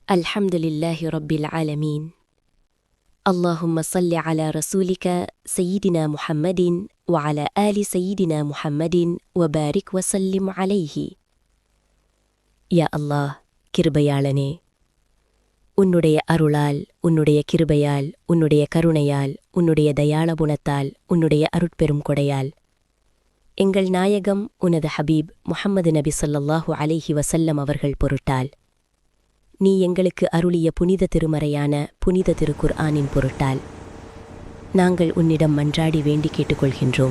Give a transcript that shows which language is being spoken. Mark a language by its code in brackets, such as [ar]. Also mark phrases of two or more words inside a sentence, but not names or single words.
[ar] الحمد لله رب العالمين. اللهم صل على رسولك سيدنا محمد وعلى آل سيدنا محمد وبارك وسلم عليه. يا الله [ta] கிருபையாளனே, உன்னுடைய அருளால், உன்னுடைய கிருபையால், உன்னுடைய கருணையால், உன்னுடைய தயாளகுணத்தால், உன்னுடைய அருட்பெரும் கொடையால் எங்கள் நாயகம் உனது ஹபீப் முஹம்மது நபி [ar] صلى الله عليه وسلم [ta] அவர்கள் பொருட்டால் நீ எங்களுக்கு அருளிய புனித திருமறையான புனித திருக்குர்ஆனின் பொருட்டால் நாங்கள் உன்னிடம் மன்றாடி வேண்டி கேட்டுக்கொள்கின்றோம்.